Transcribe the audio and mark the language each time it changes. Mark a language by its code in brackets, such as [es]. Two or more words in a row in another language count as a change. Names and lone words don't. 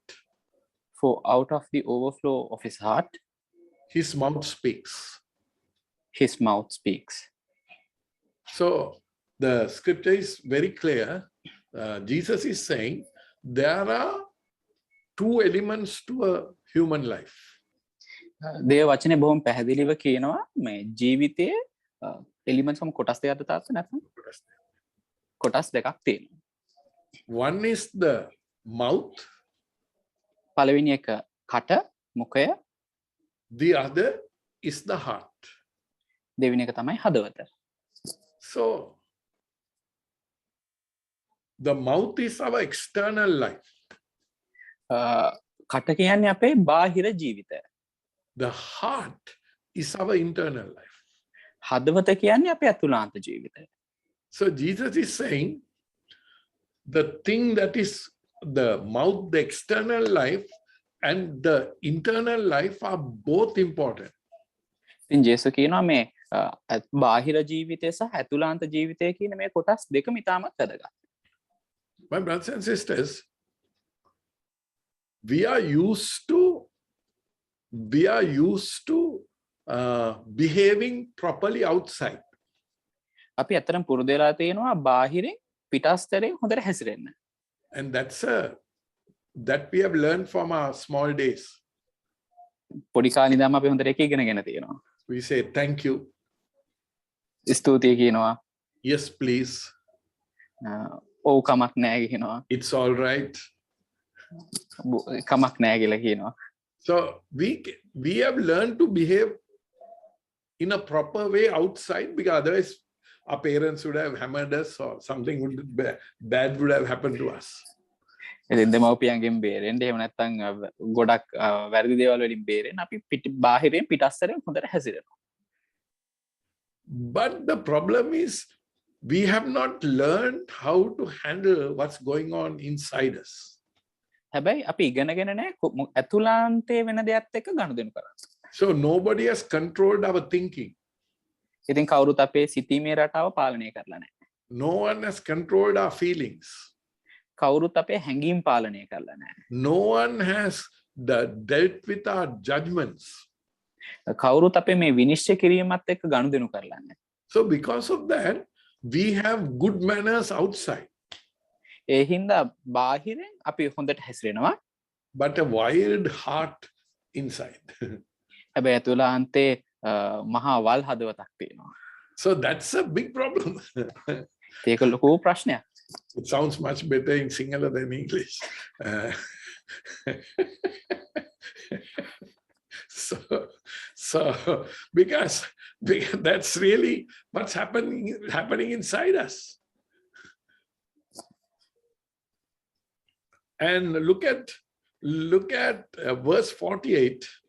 [en] For out of the overflow of his heart, his mouth speaks. his mouth speaks. So the scripture is very clear. Jesus is saying there are two elements to a human life. [si] දේව වචනේ බොහොම පැහැදිලිව කියනවා මේ ජීවිතයේ එලිමන්ට්ස් වම කොටස් දෙකක්ද තාත්තා නැත්නම් කොටස් දෙකක් තියෙනවා. [en] One is the mouth, [si] පළවෙනි එක කට මුඛය, [en] the other is the heart. [si] දෙවෙනි එක තමයි හදවත. [en] So the mouth is our external life. [si] කට කියන්නේ අපේ බාහිර ජීවිතය. [en] The heart is our internal life. [si] හදවත කියන්නේ අපේ අතුලාන්ත ජීවිතය. [en] So Jesus is saying the thing that is the mouth, the external life and the internal life are both important. [si] ඉතින් ජේසුස් කියනවා මේ බාහිර ජීවිතය සහ අතුලාන්ත ජීවිතය කියන මේ කොටස් දෙකම ඉතාමත් වැදගත්. [en] My brothers and sisters, we are used to behaving properly outside. [si] අපි අතරම පුරුදු වෙලා තියෙනවා බාහිරින් පිටස්තරෙන් හොඳට හැසිරෙන්න. [en] And that we have learned from our small days. [si] පොඩි කාලේ ඉඳන්ම අපි හොඳට ඒක ඉගෙනගෙන තියෙනවා. [en] We say thank you. [si] ස්තුතියි කියනවා. [en] Yes, please. [si] ඔව් කමක් නැහැ කියනවා. [en] It's all right. [si] කමක් නැහැ කියලා කියනවා. [en] So we have learned to behave in a proper way outside, because otherwise our parents would have hammered us or something bad would have happened to us. [si] ඉතින් දෙමව්පියන්ගෙන් බේරෙන්න එහෙම නැත්නම් ගොඩක් වැරදි දේවල් වලින් බේරෙන්න අපි බාහිරින් පිටස්තරෙන් හොඳට හැසිරෙනවා. [en] But the problem is we have not learned how to handle what's going on inside us. [si] හැබැයි අපි ඉගෙනගෙන නැහැ අතුලාන්තයේ වෙන දෙයක් එක්ක ගනුදෙනු කරන්න. [en] So nobody has controlled our thinking. [si] ඉතින් කවුරුත් අපේ සිතීමේ රටාව පාලනය කරලා නැහැ. [en] No one has controlled our feelings. [si] කවුරුත් අපේ හැඟීම් පාලනය කරලා නැහැ. [en] No one has dealt with our judgments. [si] කවුරුත් අපේ මේ විනිශ්චය කිරීමත් එක්ක ගනුදෙනු කරලා නැහැ. [en] So because of that, we have good manners outside. [si] ඒ හින්දා බාහිරින් අපි හොඳට හැසිරෙනවා. [en] But a wild heart inside. [si] හැබැයි අතුලාන්තේ මහා වල් හදවතක් තියෙනවා. [en] So that's a big problem. [si] ඒක ලොකු ප්‍රශ්නයක්. [en] It sounds much better in Sinhala than English. So because that's really what's happening inside us. And look at verse 48.